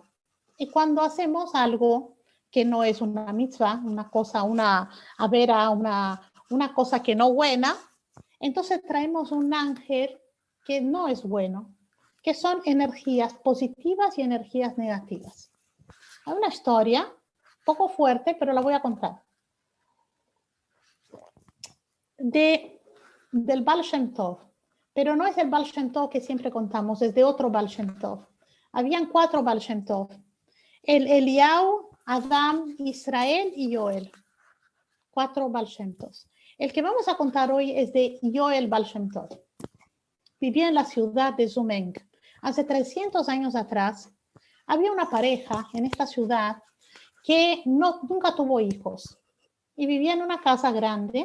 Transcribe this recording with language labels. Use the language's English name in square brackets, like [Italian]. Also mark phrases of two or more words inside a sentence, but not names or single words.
[Spanish] Y cuando hacemos algo que no es una mitzvah, una cosa que no buena, entonces traemos un ángel que no es bueno, que son energías positivas y energías negativas. Hay una historia, poco fuerte, pero la voy a contar. Del Baal Shem Tov. Pero no es el Baal Shem Tov que siempre contamos, es de otro Baal Shem Tov. Habían 4 Baal Shem Tov. El Eliyahu, Adam, Israel y Yoel. 4 Baal Shem Tov. El que vamos a contar hoy es de Yoel Baal Shem Tov. Vivía en la ciudad de Zumeng. Hace 300 años atrás, había una pareja en esta ciudad que nunca tuvo hijos y vivía en una casa grande.